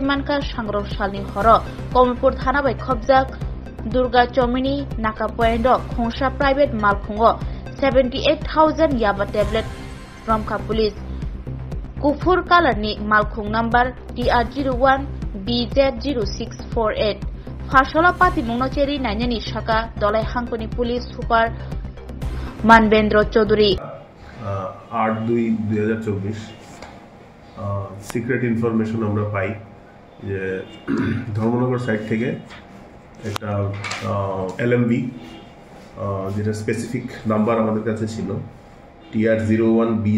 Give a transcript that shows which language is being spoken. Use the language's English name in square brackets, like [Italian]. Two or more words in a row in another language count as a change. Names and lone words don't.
[Kok Borok] manka sangrok salni horo Komolpur thana bai khobjak Durga Chomini Naka Point Khongsha private malkhungo 78,000 yaba tablet romkhap police Kufur color ni malkhung number TR01 BZ0648 Fashola pati mungno cheri nainani shaka dolai hangkoni police super Manbendra Chaudhary [Bangla] 8/2/2024 [English] secret information [Bangla] আমরা পাই যে ধর্মনগর সাইড থেকে একটা এলএমবি যেটা [English] specific number [Bangla] আমাদের কাছে ছিল TR01